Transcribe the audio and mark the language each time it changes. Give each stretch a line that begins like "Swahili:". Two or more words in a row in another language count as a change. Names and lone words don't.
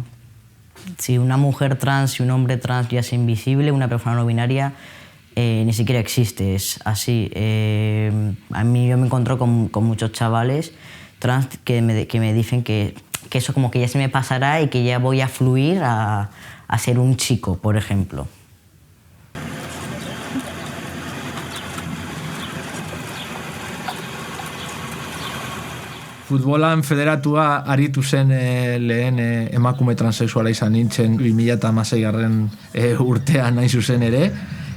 Spanish: Si una mujer trans y un hombre trans ya es invisible, una persona no binaria ni siquiera existe, es así. A mí yo me encuentro con muchos chavales trans que me dicen que eso como que ya se me pasará y que ya voy a fluir a ser un chico, por ejemplo.
Basque: Futbolan federatua aritu zen lehen emakume transexuala izan nintzen 2016 urtean nahi zuzen ere.